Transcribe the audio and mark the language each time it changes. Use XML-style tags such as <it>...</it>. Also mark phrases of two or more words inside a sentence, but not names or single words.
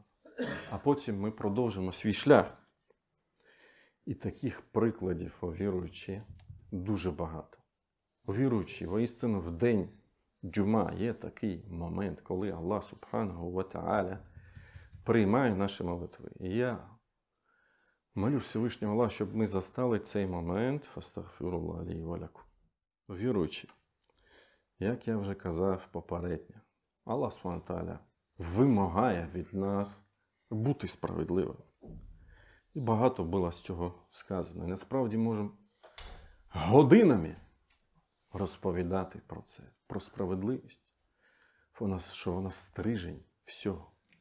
<uk>А потім ми продовжимо свій шлях. І таких прикладів у віруючі дуже багато. У віруючі, воістину, в день джума є такий момент, коли Аллах</uk> <ar>سبحانه وتعالى</ar> <uk>приймає наші молитви. І я молю Всевишнього Аллаха, щоб ми застали цей момент.</uk> <ar>فأستغفر الله لي ولكم.</ar> <uk>Віруючі, як я вже казав попередньо, Аллах</uk> <ar>سبحانه وتعالى</ar> <uk>вимагає від нас бути справедливим. І багато було з цього сказано. І насправді можемо годинами розповідати про це, про справедливість, що вона стрижень всього.</uk>